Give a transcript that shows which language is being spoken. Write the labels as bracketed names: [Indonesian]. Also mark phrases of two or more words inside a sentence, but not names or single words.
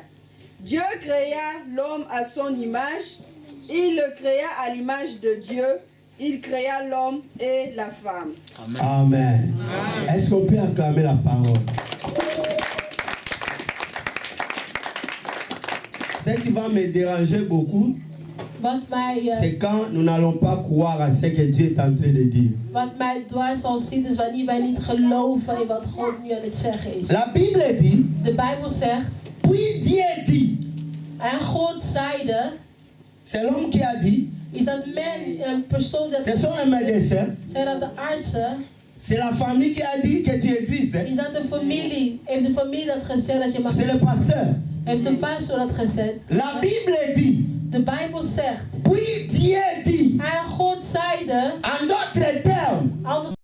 [French] Dieu créa l'homme à son image, il le créa à l'image de Dieu, il créa l'homme et la femme. Amen. Est-ce qu'on peut acclamer la parole? Ce qui va me déranger beaucoup, [Dutch] Wat mij, [French] c'est quand nous n'allons pas croire à ce que Dieu est en train de dire. [Dutch] wat mij dwars zal zitten is wanneer wij niet geloven in wat God nu aan het zeggen is. [French] La Bible dit, [Dutch] De Bijbel zegt, [French] puis Dieu dit, [Dutch] en God zeide, [French] c'est l'homme qui a dit, [Dutch] is dat een persoon dat [French] ce sont les médecins, [Dutch] zijn dat de artsen, [French] c'est la famille qui a dit que tu existes, [Dutch] is dat de familie, heeft de familie dat gezegd dat je mag, [French] c'est le pasteur. [Dutch] heeft de pastor dat gezegd. [French] La Bible dit, [Dutch] De Bijbel zegt, [French] puis Dieu dit, [Dutch] en God zeide, [French] en d'autres termes, [Dutch] anders